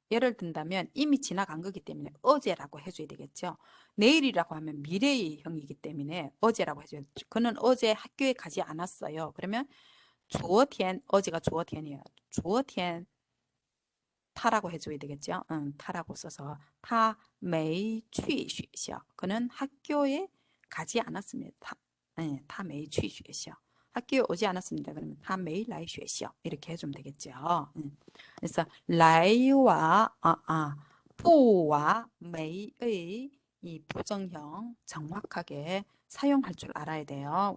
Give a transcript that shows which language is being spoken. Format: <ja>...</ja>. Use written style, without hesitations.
<ko>예를 든다면 이미 지나간 거기 때문에 어제라고 해줘야 되겠죠. 내일이라고 하면 미래의 형이기 때문에 어제라고 해줘야 되죠. 그는 어제 학교에 가지 않았어요. 그러면 昨天 어제가 昨天이에요. 昨天 타라고 해줘야 되겠죠. 타라고 써서</ko> <zh>他没去学校.</zh> <ko>그는 학교에 가지 않았습니다.</ko> <zh>他没去学校.</zh> <ko>학교에 오지 않았습니다. 그러면</ko> <zh>他没来学校</zh> <ko>이렇게 해주면 되겠죠. 그래서 来와 不와 没의 이 부정형 정확하게 사용할 줄 알아야 돼요.</ko>